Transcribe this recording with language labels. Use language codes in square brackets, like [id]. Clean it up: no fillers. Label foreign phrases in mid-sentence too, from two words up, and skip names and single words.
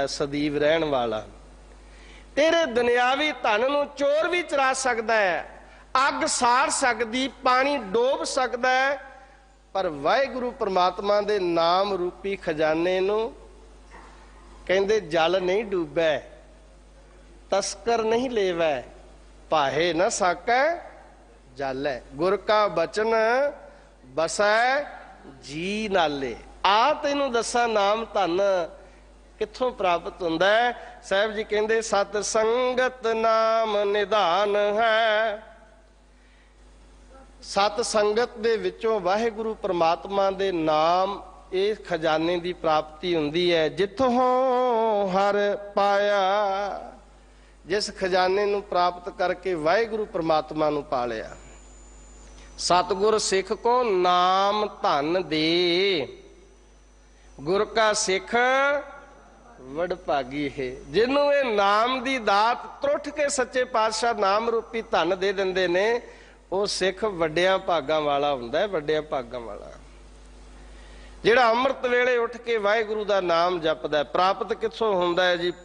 [pa] ਸਦੀਵ ਰਹਿਣ ਵਾਲਾ। ਤੇਰੇ ਦੁਨਿਆਵੀ ਧਨ ਨੂੰ ਚੋਰ ਭੀ ਚੁਰਾ ਸਕਦਾ ਹੈ, ਅੱਗ ਸਾੜ ਸਕਦੀ, ਪਾਣੀ ਡੋਬ ਸਕਦਾ ਹੈ, ਪਰ ਵਾਹਿਗੁਰੂ ਪਰਮਾਤਮਾ ਦੇ ਨਾਮ ਰੂਪੀ ਖ਼ਜ਼ਾਨੇ ਨੂੰ ਕਹਿੰਦੇ ਜਲ ਨਹੀਂ ਡੂਬੈ, ਤਸਕਰ ਨਹੀਂ ਲੇਵੈ, ਪਾਹੇ ਨ ਸਾਕੈ ਜਲ। ਗੁਰ ਕਾ ਬਚਨ ਬਸੈ ਜੀ ਨਾਲੇ। ਆ ਤੈਨੂੰ ਦੱਸਾਂ ਨਾਮ ਧਨ ਕਿੱਥੋਂ ਪ੍ਰਾਪਤ ਹੁੰਦਾ ਹੈ? ਸਾਹਿਬ ਜੀ ਕਹਿੰਦੇ ਸਤ ਸੰਗਤ ਨਾਮ ਨਿਧਾਨ ਹੈ। ਸਤ ਸੰਗਤ ਦੇ ਵਿੱਚੋਂ ਵਾਹਿਗੁਰੂ ਪਰਮਾਤਮਾ ਦੇ ਨਾਮ ਇਸ ਖ਼ਜ਼ਾਨੇ ਕੀ ਪ੍ਰਾਪਤੀ ਹੁੰਦੀ ਹੈ। ਜਿੱਥੋਂ ਹਰਿ ਪਾਇਆ, ਜਿਸ ਖ਼ਜ਼ਾਨੇ ਨੂੰ ਪ੍ਰਾਪਤ ਕਰਕੇ ਵਾਹਿਗੁਰੂ ਪਰਮਾਤਮਾ ਨੂੰ ਪਾ ਲਿਆ। ਸਤਿਗੁਰ ਸਿਖ ਕੋ ਨਾਮ ਧਨ ਦੇ, ਗੁਰ ਕਾ ਸਿਖ ਵਡਭਾਗੀ ਹੈ ਜਿਹਨੂੰ ਇਹ ਨਾਮ ਦੀ ਦਾਤ ਤਰੁੱਠ ਕੇ ਸੱਚੇ ਪਾਤਸ਼ਾਹ ਨਾਮ ਰੂਪੀ ਧਨ ਦੇ ਦਿੰਦੇ ਨੇ, ਉਹ ਸਿੱਖ ਵੱਡਿਆਂ ਭਾਗਾਂ ਵਾਲਾ ਹੁੰਦਾ ਹੈ, ਵੱਡਿਆਂ ਭਾਗਾਂ ਵਾਲਾ। ਜਿਹੜਾ ਅੰਮ੍ਰਿਤ ਵੇਲੇ ਉੱਠ ਕੇ ਵਾਹਿਗੁਰੂ ਦਾ ਨਾਮ ਜਪਦਾ, ਪ੍ਰਾਪਤ ਕਿੱਥੋਂ ਹੁੰਦਾ ਹੈ ਜੀ?